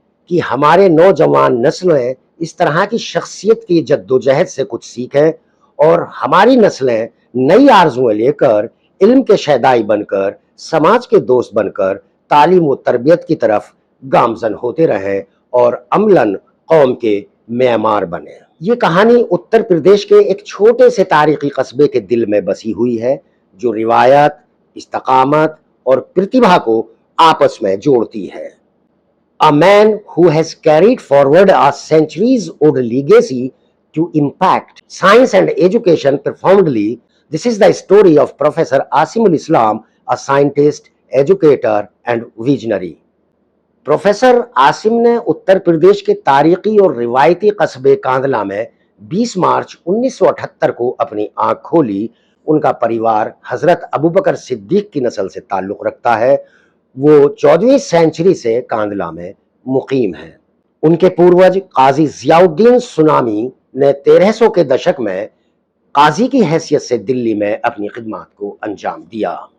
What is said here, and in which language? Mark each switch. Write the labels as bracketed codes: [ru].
[ur] کہ ہمارے نوجوان نسلیں اس طرح کی شخصیت کی جدوجہد سے کچھ سیکھیں، اور ہماری نسلیں نئی آرزویں لے کر، علم کے شیدائی بن کر، سماج کے دوست بن کر تعلیم و تربیت کی طرف گامزن ہوتے رہیں اور عملاً قوم کے معمار بنیں۔ یہ کہانی اتر پردیش کے ایک چھوٹے سے تاریخی قصبے کے دل میں بسی ہوئی ہے، جو روایت، استقامت اور پرتیبھا کو آپس میں جوڑتی ہے۔ [en] A man who has carried forward a centuries-old legacy to impact science and education profoundly. This is the story of Professor Asimul Islam, a scientist, educator and visionary. [ur] Professor Asim نے اتر پردیش کے تاریخی اور روایتی قصبے کاندلہ میں 20 مارچ 1978 کو اپنی آنکھ کھولی۔ ان کا پریوار حضرت ابوبکر صدیق کی نسل سے تعلق رکھتا ہے۔ وہ 14ویں سینچری سے کاندلہ میں مقیم ہیں۔ ان کے پوروج قاضی ضیاء الدین سنامی نے 1300 کے دشک میں قاضی کی حیثیت سے دلی میں اپنی خدمات کو انجام دیا۔